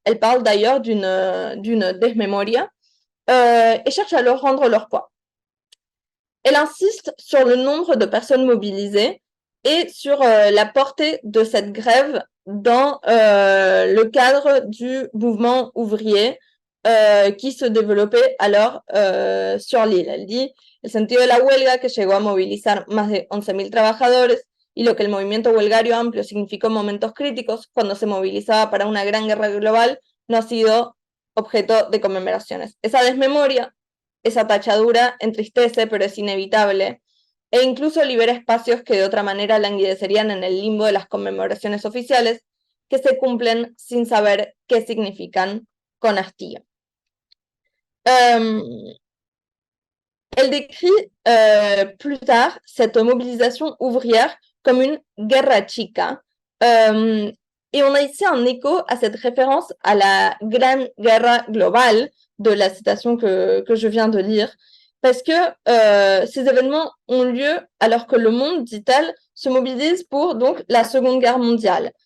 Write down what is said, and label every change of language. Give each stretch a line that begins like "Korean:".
French: Elle parle d'ailleurs d'une desmemoria et cherche à leur rendre leur poids. Elle insiste sur le nombre de personnes mobilisées et sur la portée de cette grève dans le cadre du mouvement ouvrier qui se développait alors sur l'île. Elle dit,
Spanish: el sentido de la huelga que llegó a movilizar más de 11.000 trabajadores y lo que el movimiento huelgario amplio significó en momentos críticos cuando se movilizaba para una gran guerra global no ha sido objeto de conmemoraciones. Esa desmemoria, esa tachadura entristece, pero es inevitable, e incluso libera espacios que de otra manera languidecerían en el limbo de las conmemoraciones oficiales, que se cumplen sin saber qué significan con hastío.
French: Elle décrit plus tard cette mobilisation ouvrière comme une
Spanish: guerra chica,
French: et on a ici un écho à cette référence à la Gran Guerra globale de la citation que je viens de lire, parce que ces événements ont lieu alors que le monde, dit-elle, se mobilise pour donc la Seconde Guerre mondiale.